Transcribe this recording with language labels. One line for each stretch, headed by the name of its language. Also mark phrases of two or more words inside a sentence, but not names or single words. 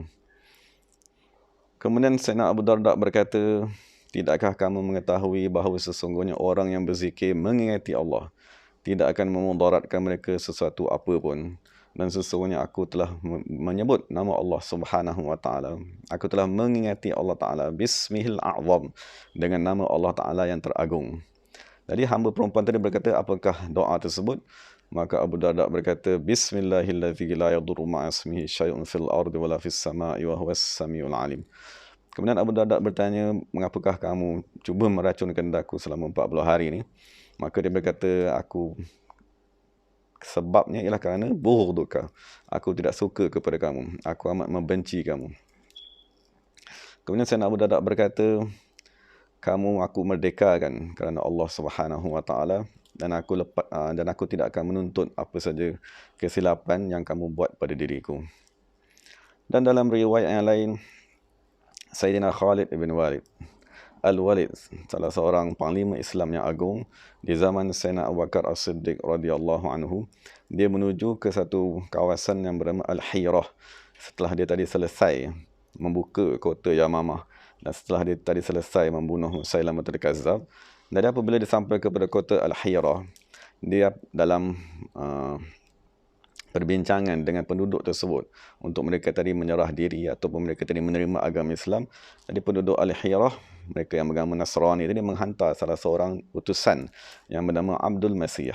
Malay: Kemudian Sayyidina Abu Darda berkata, tidakkah kamu mengetahui bahawa sesungguhnya orang yang berzikir mengingati Allah tidak akan memudaratkan mereka sesuatu apa pun. Dan sesungguhnya aku telah menyebut nama Allah
Arabic: سبحانه وتعالى.
Malay: Aku telah mengingati Allah Ta'ala
Arabic: باسمه الأعظم,
Malay: dengan nama Allah Ta'ala yang teragung. Jadi hamba perempuan tadi berkata, apakah doa tersebut? Maka Abu Darda berkata,
Arabic: بسم الله الذي لا يضر مع اسمه شيء في الأرض ولا في السماء وهو السميع العليم.
Malay: Kemudian Abu Darda bertanya, mengapakah kamu cuba meracunkan daku selama 40 hari ini? Maka dia berkata, sebabnya ialah kerana bughduka. Aku tidak suka kepada kamu. Aku amat membenci kamu. Kemudian Sayyidina Abu Darda berkata, aku merdekakan kerana Allah
Arabic: سبحانه وتعالى
Malay: dan aku tidak akan menuntut apa saja kesilapan yang kamu buat pada diriku. Dan dalam riwayat yang lain, Sayyidina Khalid ibn Walid Al-Walid, salah seorang panglima Islam yang agung di zaman Sayyidina Abu Bakar As-Siddiq
Arabic: رضي الله عنه,
Malay: dia menuju ke satu kawasan yang bernama Al-Hirah setelah dia tadi selesai membuka kota Yamamah dan setelah dia tadi selesai membunuh Musailamatul Kazzab. Jadi apabila dia sampai kepada kota Al-Hirah, dia dalam perbincangan dengan penduduk tersebut untuk mereka tadi menyerah diri ataupun mereka tadi menerima agama Islam. Jadi penduduk Al-Hirah, mereka yang beragama Nasrani tadi menghantar salah seorang utusan yang bernama Abdul Masih.